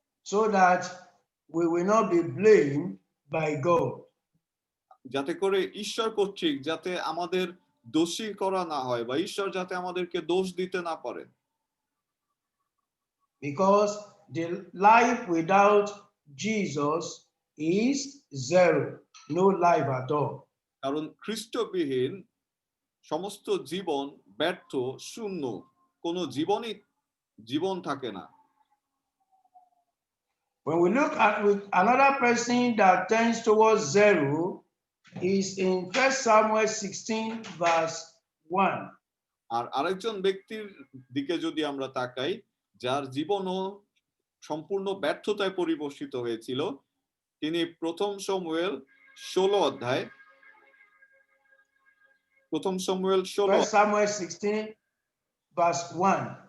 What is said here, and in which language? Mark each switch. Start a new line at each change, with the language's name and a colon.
English: So that we will not be blamed by God.
Bangla: যাতে করে ঈশ্বর কর্তৃক যাতে আমাদের দোষী করা না হয় বা ঈশ্বর যাতে আমাদেরকে দোষ দিতে না পারে।
English: Because the life without Jesus is zero, no life at all.
Bangla: কারণ খ্রিস্টবিহীন সমস্ত জীবন ব্যর্থ, শূন্য, কোনো জীবন থাকে না।
English: When we look at with another person that tends towards zero is in 1 Samuel 16 verse 1.
Bangla: আর আরেকজন ব্যক্তির দিকে যদি আমরা তাকাই, যার জীবনও সম্পূর্ণ ব্যর্থতায় পরিবেশিত হয়েছিল, তিনি প্রথম শমূয়েল 16 অধ্যায়, প্রথম শমূয়েল 1 16
English: Samuel 16 verse 1.